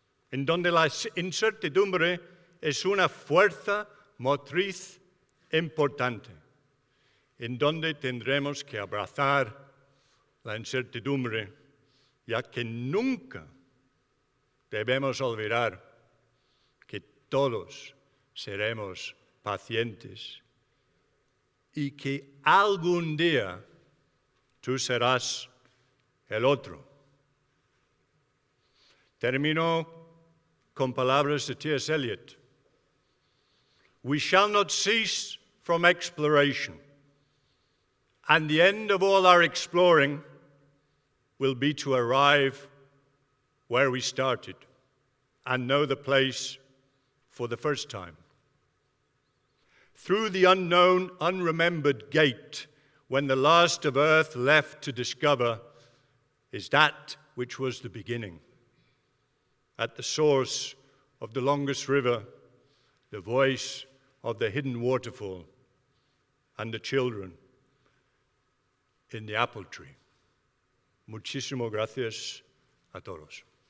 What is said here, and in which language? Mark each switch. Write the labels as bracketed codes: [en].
[es] en donde la incertidumbre es una fuerza motriz importante, en donde tendremos que abrazar la incertidumbre, ya que nunca debemos olvidar que todos seremos pacientes y que algún día tú serás el otro. Termino con palabras de T.S. Eliot. [en] We shall not cease from exploration, and the end of all our exploring will be to arrive where we started and know the place for the first time. Through the unknown, unremembered gate, when the last of earth left to discover is that which was the beginning. At the source of the longest river, the voice of the hidden waterfall, and the children in the apple tree. [es] Muchísimas gracias a todos.